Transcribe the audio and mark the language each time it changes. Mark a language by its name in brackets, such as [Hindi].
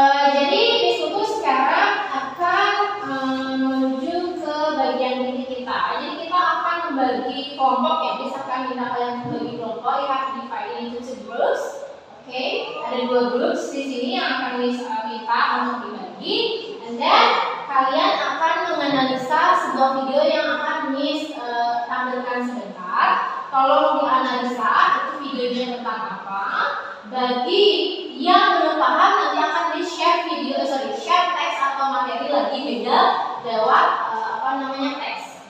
[Indonesian] Jadi Miss Putu sekarang akan menuju ke bagian inti kita. Jadi kita akan membagi kelompok ya. Miss akan minta kalian membagi kelompok. [English] You have to divide into two groups. [Indonesian] Oke, ada dua groups di sini yang akan Miss minta untuk dibagi. [English] And then [Indonesian] kalian akan menganalisa sebuah video yang akan Miss tampilkan sebentar. Tolong dianalisa itu videonya tentang apa. Bagi yang belum paham nanti akan di-share share teks atau materi lagi beda lewat teks.